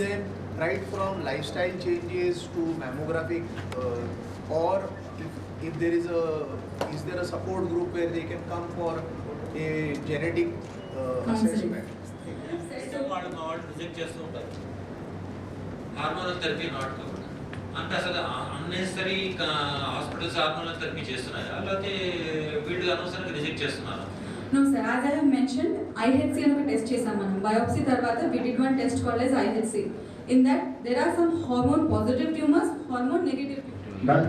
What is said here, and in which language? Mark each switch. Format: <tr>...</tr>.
<en>them right from lifestyle changes to mammographic or if there is there a support group where they can come for a genetic assessment.</en> <te>వాళ్ళు మా వాళ్ళు reject చేస్తూ ఉంటారు hormonal therapy</te> <en>not covered</en> <te>అంటే అసలు unnecessary hospitals hormonal therapy చేస్తున్నాయి అలాగే వీళ్ళు అనవసరంగా రిజెక్ట్ చేస్తున్నారు.</te> <en>No sir, as I have mentioned, IHC</en> <te>అని ఒక టెస్ట్ చేసాం మనం. బయోప్సీ తర్వాత</te> <en>we did one test called as IHC. In that there are some hormone positive tumors, hormone negative tumors.</en>